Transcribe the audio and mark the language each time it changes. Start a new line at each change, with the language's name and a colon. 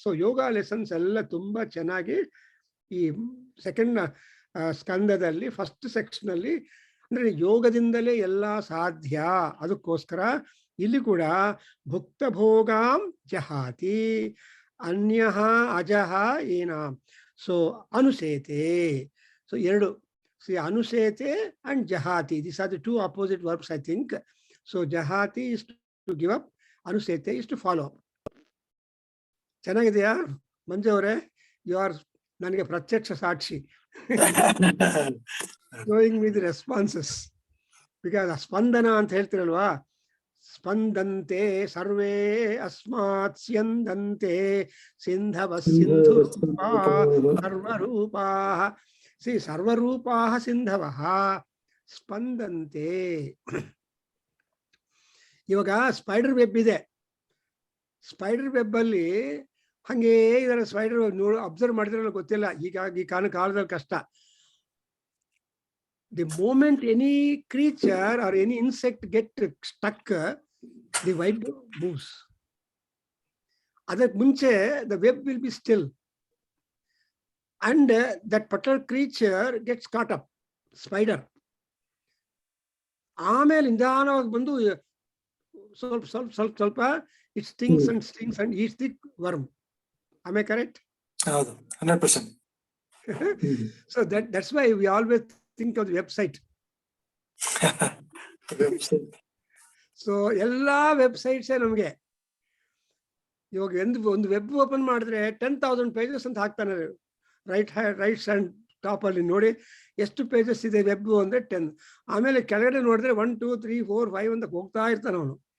Kannada: So ಯೋಗ lessons ಎಲ್ಲ ತುಂಬಾ ಚೆನ್ನಾಗಿ ಈ ಸೆಕೆಂಡ್ ಸ್ಕಂದದಲ್ಲಿ ಫಸ್ಟ್ ಸೆಕ್ಷನ್ ಅಲ್ಲಿ, ಅಂದ್ರೆ ಯೋಗದಿಂದಲೇ ಎಲ್ಲ ಸಾಧ್ಯ. ಅದಕ್ಕೋಸ್ಕರ ಇಲ್ಲಿ ಕೂಡ
Sanskrit: ಭುಕ್ತ ಭೋಗಾಂ ಜಹಾತಿ ಅನ್ಯಃ ಅಜಃ ಏನಾಂ.
Kannada: ಸೊ ಅನುಸೇತೆ, ಸೊ ಎರಡು,
English: see anusete and jahati, these are the two opposite verbs, I think. So jahati is to give up, anusete is to follow up.
Kannada: ಚೆನ್ನಾಗಿದೆಯಾ ಮಂಜು ಅವರೇ?
English: you are
Kannada: ನನಗೆ ಪ್ರತ್ಯಕ್ಷ ಸಾಕ್ಷಿ.
English: showing me the responses, because
Kannada: ಸ್ಪಂದನ ಅಂತ ಹೇಳ್ತಿರಲ್ವಾ,
Sanskrit: ಸ್ಪಂದಂತೆ ಸರ್ವೇ ಅಸ್ಮಾತ್ ಸ್ಯಂದಂತೆ ಸಿಂಧವ ಸಿಂಧು ಸರ್ವರೂಪಾ. ಸರ್ವರೂಪಾಃ ಸಿಂಧವಃ ಸ್ಪಂದಂತೆ.
Kannada: ಇವಾಗ spider web ಇದೆ. Spider web ಅಲ್ಲಿ ಹಂಗೇ ಇದರ ಸ್ಪೈಡರ್ ಅಬ್ಸರ್ವ್ ಮಾಡಿದ್ರಲ್ಲ ಗೊತ್ತಿಲ್ಲ, ಈಗ ಈ ಕಾಲದಲ್ಲಿ ಕಷ್ಟ.
English: The moment any creature or any insect get stuck, the web moves.
Kannada: ಅದಕ್ಕೆ ಮುಂಚೆ
English: The web will be still. And that particular creature gets caught up, spider.
Kannada: ಆಮೇಲೆ ನಿಧಾನವಾಗಿ ಬಂದು ಸ್ವಲ್ಪ
English: it stings and eats the worm. Am I correct?
Kannada: ಹೌದು, 100%.
English: So that's why we always think of the website.
Kannada: So ಎಲ್ಲಾ websites ನಮಗೆ ಇವಾಗ ಒಂದು web open ಮಾಡಿದ್ರೆ 10,000 pages ಅಂತ ಹಾಕ್ತಾನೆ. ರೈಟ್ ಹ್ಯಾಂಡ್ ಟಾಪ್ ಅಲ್ಲಿ ನೋಡಿ ಎಷ್ಟು ಪೇಜಸ್ ಇದೆ ವೆಬ್ ಅಂದ್ರೆ 10. ಆಮೇಲೆ ಕೆಳಗಡೆ ನೋಡಿದ್ರೆ 1 2 3 4 5 ಅಂತ ಹೋಗ್ತಾ ಇರ್ತಾನೆ ಅವನು.